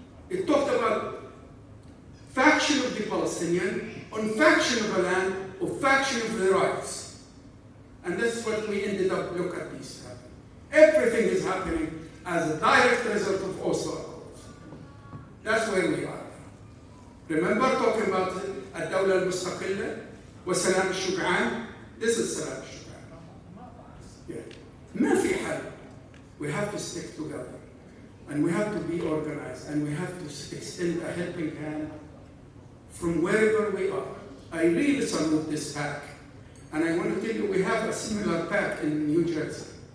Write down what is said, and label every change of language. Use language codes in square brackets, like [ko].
[en] It talked about faction of the Palestinian, on faction of the land, or faction of the rights. And that's what we ended up, look at this happening. Everything is happening as a direct result of Oslo Accords. That's where we are. Remember talking about [ar] الدولة المستقلة وسلام الشجعان? [en] This is [ar] سلام الشجعان. [en] Yeah. [ar] ما في حل. [en] We have to stick together. And we have to be organized. And we have to extend a helping hand from wherever we are. I really salute this PACC. And I want to tell you, we have a similar PACC in New Jersey.